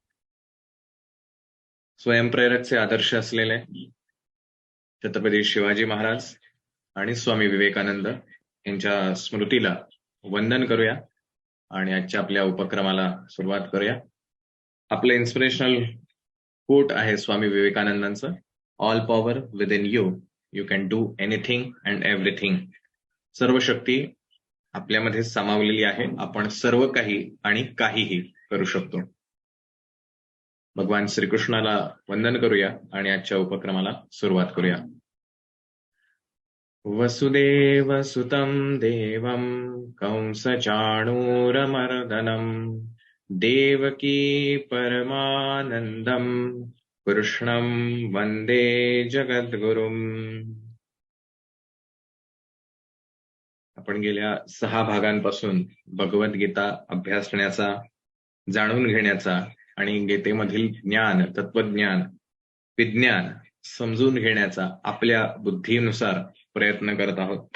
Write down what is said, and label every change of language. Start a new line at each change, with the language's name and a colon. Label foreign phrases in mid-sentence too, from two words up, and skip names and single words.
Marathi: स्वयंप्रेरकचे आदर्श असलेले छत्रपती शिवाजी महाराज आणि स्वामी विवेकानंद यांच्या स्मृतीला वंदन करूया आणि आजच्या आपल्या उपक्रमाला सुरुवात करूया.
English: आपलं inspirational quote
Marathi: आहे स्वामी विवेकानंदांचं,
English: all power within you, you can do anything and everything.
Marathi: सर्व शक्ती आपल्यामध्ये सामावलेली आहे, आपण सर्व काही आणि काहीही करू शकतो. भगवान श्रीकृष्णाला वंदन करूया आणि आजच्या उपक्रमाला सुरुवात करूया.
Sanskrit: वसुदेव सुतं देवं कंसचाणूरमर्दनम् देवकी परमानंदम कृष्णं वंदे जगद्गुरुम.
Marathi: आपण गेल्या 6 भागांपासून भगवद्गीता अभ्यासण्याचा, जाणून घेण्याचा आणि गीतेमधील ज्ञान, तत्वज्ञान, विज्ञान समजून घेण्याचा आपल्या बुद्धीनुसार प्रयत्न करत आहोत.